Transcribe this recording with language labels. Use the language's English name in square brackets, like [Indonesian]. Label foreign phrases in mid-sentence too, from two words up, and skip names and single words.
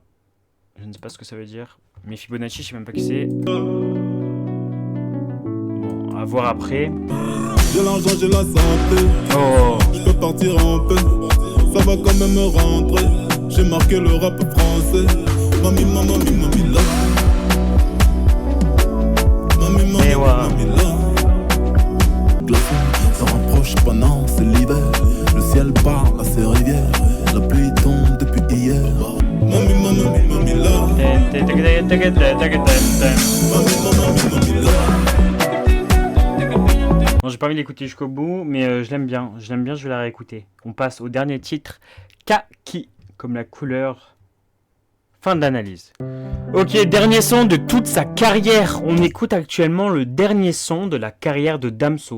[French] Je ne sais pas ce que ça veut dire. Mais Fibonacci, je sais même pas qui c'est. Bon, à voir après. J'ai l'argent, j'ai la santé. Oh. Je peux partir en paix. Ça va quand même me rentrer. J'ai marqué le rap français. Mami, mami, mami, mami, là. Mami, mami, mami, là. Glaçon, ça rapproche pas, non, c'est l'hiver. Le ciel parle à ses rivières. La pluie tombe depuis hier. Mami, mami, mami, là. Mami, mami, mami, là. Bon, j'ai pas envie d'écouter jusqu'au bout, mais je l'aime bien. Je l'aime bien, je vais la réécouter. On passe au dernier titre, Kaki, comme la couleur. Fin de l'analyse. Ok, dernier son de toute sa carrière. On écoute actuellement le dernier son de la carrière de Damso.